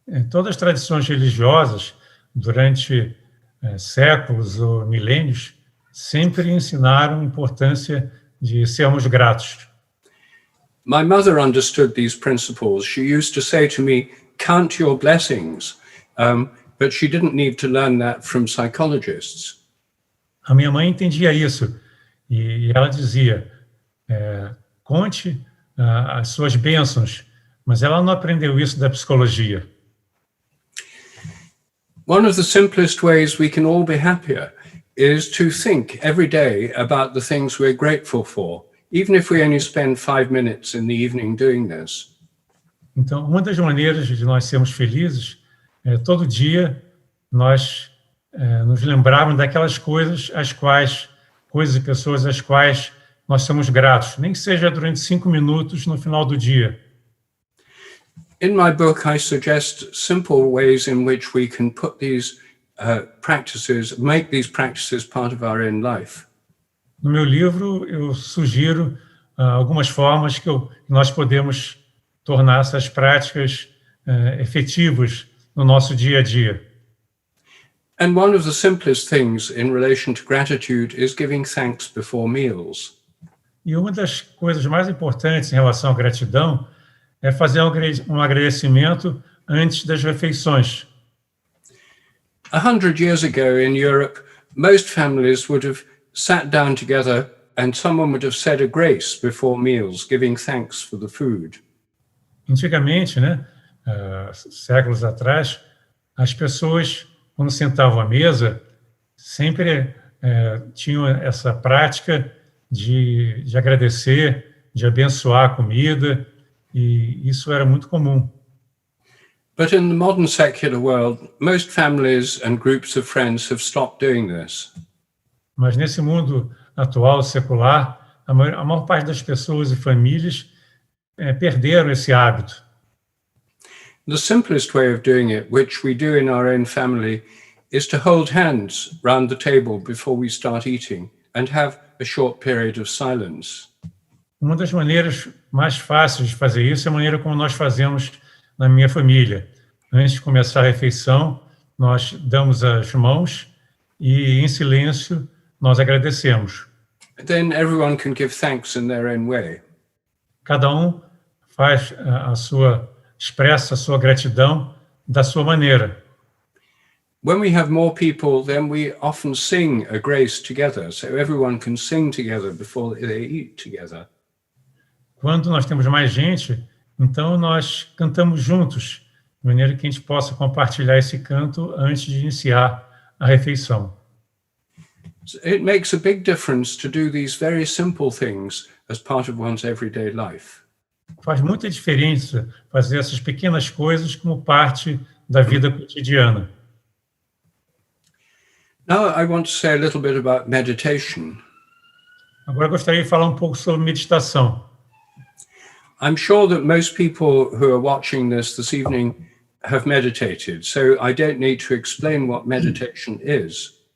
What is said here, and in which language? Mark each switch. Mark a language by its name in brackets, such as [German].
[Portuguese] Todas as tradições religiosas, durante séculos ou milênios, sempre ensinaram a importância de sermos gratos. [English] My mother understood these principles. She used to say to me, count your blessings, but she didn't need to learn that from psychologists. [Portuguese] A minha mãe entendia isso e ela dizia, conte as suas bênçãos, mas ela não aprendeu isso da psicologia. [English] One of the simplest ways we can all be happier is to think every day about the things we're grateful for, even if we only spend 5 minutes in the evening doing this. [Portuguese] Então, uma das maneiras de nós sermos felizes é todo dia nós nos lembrarmos daquelas coisas coisas e pessoas às quais nós somos gratos, nem que seja durante 5 minutos no final do dia. [English] In my book, I suggest simple ways in which we can put these practices, make these practices part of our own life. [Portuguese] No meu livro, eu sugiro algumas formas que nós podemos tornar essas práticas efetivas no nosso dia a dia. [English] And one of the simplest things in relation to gratitude is giving thanks before meals. [Portuguese] E uma das coisas mais importantes em relação à gratidão é fazer um agradecimento antes das refeições. [English] 100 years ago in Europe, most families would have sat down together and someone would have said a grace before meals, giving thanks for the food. [Portuguese] Antigamente, né, séculos atrás, as pessoas, quando sentavam à mesa, sempre tinham essa prática de agradecer, de abençoar a comida, e isso era muito comum. [English] But in the modern secular world, most families and groups of friends have stopped doing this. [Portuguese] Mas nesse mundo atual, secular, a maior parte das pessoas e famílias perderam esse hábito. [English] The simplest way of doing it, which we do in our own family, is to hold hands round the table before we start eating and have a short period of silence. [Portuguese] Uma das maneiras mais fáceis de fazer isso é a maneira como nós fazemos na minha família. Antes de começar a refeição, nós damos as mãos e, em silêncio, nós agradecemos. [English] Then everyone can give thanks in their own way. [Portuguese] Cada faz expressa a sua gratidão da sua maneira. [English] When we have more people, then we often sing a grace together, so everyone can sing together before they eat together. [Portuguese] Quando nós temos mais gente, então nós cantamos juntos, de maneira que a gente possa compartilhar esse canto antes de iniciar a refeição. [English] It makes a big difference to do these very simple things as part of one's everyday life. [Portuguese] Faz muita diferença fazer essas pequenas coisas como parte da vida cotidiana. [English] Now I want to say a little bit about meditation. [Portuguese] Agora eu gostaria de falar um pouco sobre meditação. [English] I'm sure that most people who are watching this evening have meditated, so I don't need to explain what meditation is.